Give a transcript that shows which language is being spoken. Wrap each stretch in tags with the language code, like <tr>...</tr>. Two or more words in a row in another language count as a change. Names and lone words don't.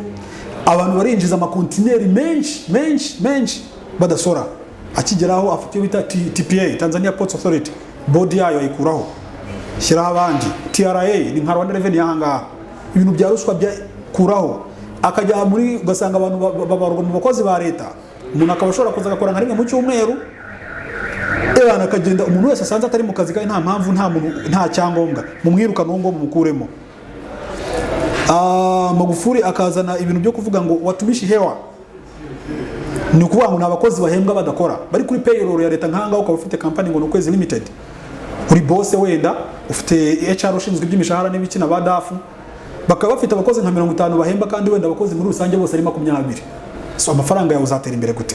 <rw>Abantu barinjiza amakontineri menshi badasora, akigeraho afite bita TPA, Tanzania Ports Authority, body yayo ayikuraho, shyiraho abandi TRA, ni nka Rwanda Revenue yahanga, ibintu bya ruswa bya kuraho, akajya muri ugasanga abantu babarwa mu bakozi ba leta, umuntu akabashora kuza gakora nka rimwe mu cyumweru, akagenda umuntu wese asanze atari mu kazi kandi nta mpamvu, nta cyangombwa, mumwirukana ngo mumukuremo. Magufuli akazana ibintu byo kuvuga ngo</rw> <sw>watumishi hewa,</sw> <rw>ni ukuvuga ngo n'abakozi bahembwa badakora, bari kuri payroll ya leta nkanga, ukaba ufite company ngo n'ukwezi limited, uri boss wenda ufite HR ushinzwe iby'imishahara n'ibiki na badafu, bakaba bafite abakozi nka 50 bahemba, kandi wenda abakozi muri rusange bose ari 20. So amafaranga yawe uzatera imbere gute?</rw>